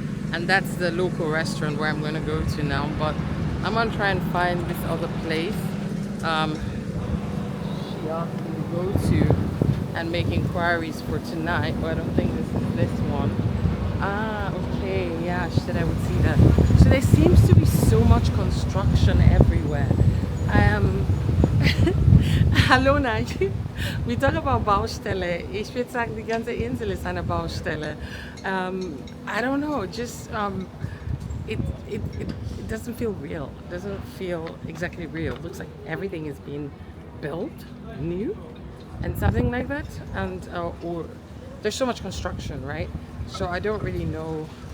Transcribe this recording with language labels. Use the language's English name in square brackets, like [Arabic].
[English] And that's the local restaurant where I'm gonna go to now, but I'm gonna try and find this other place she asked me to go to and make inquiries for tonight, but I don't think this is this one. Ah, okay, yeah, she said I would see that. So there seems to be so much construction everywhere. Um, [German] hallo [English] Nike. We talk about Baustelle. [German] Ich würde sagen, die ganze Insel ist eine Baustelle. [English] I don't know, just it, it doesn't feel real. It doesn't feel exactly real. It looks like everything is being built new and something like that. And or there's so much construction, right? So I don't really know.